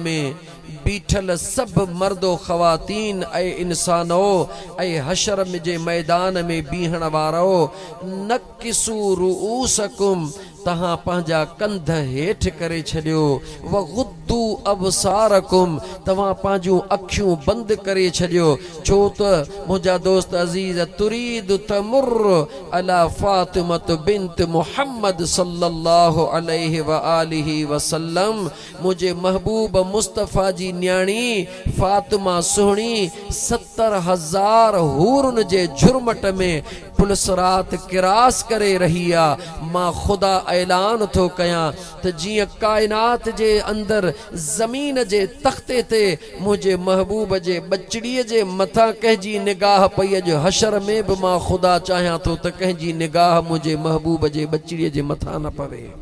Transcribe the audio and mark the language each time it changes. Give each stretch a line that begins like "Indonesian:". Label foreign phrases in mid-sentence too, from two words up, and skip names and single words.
Sindhi: में बीठल सब मर्दो ख़वातीन ऐं इंसानो ऐं हशर जे मैदान में बीहण वारो
Arabic: نكسوا رؤوسكم
Sindhi: तहां पंहिंजा कंध हेठि करे छॾियो
Arabic: وغضوا أبصاركم
Sindhi: तव्हां पंहिंजूं अखियूं बंदि करे छॾियो छो त मुंहिंजा दोस्त अज़ीज़
Arabic: تريد تمر على فاطمة بنت محمد صلى الله عليه وآله
Sindhi: वसल्लम मुंहिंजे महबूब मुस्तफ़ा जी न्याणी फातिमा सुहिणी 70,000 हूरन जे झुरमट में पुलसरात किरास करे रही आहे मां ख़ुदा ऐलान थो कयां त जीअं काइनात जे अंदर ज़मीन जे तख़्ते ते मुंहिंजे महबूब जे बचड़ीअ जे मथां कंहिंजी निगाह पई अॼु हशर में बि मां ख़ुदा चाहियां थो त कंहिंजी निगाह मुंहिंजे महबूब जे बचड़ीअ जे मथां न पवे